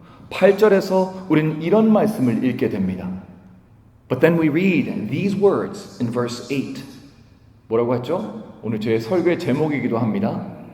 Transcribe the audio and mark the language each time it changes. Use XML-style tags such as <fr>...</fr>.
<ko>8절에서 우리는 이런 말씀을 읽게 됩니다.</ko> <en>But then we read these words in verse 8.</en> <ko>뭐라고 했죠? 오늘 제 설교의 제목이기도 합니다.</ko>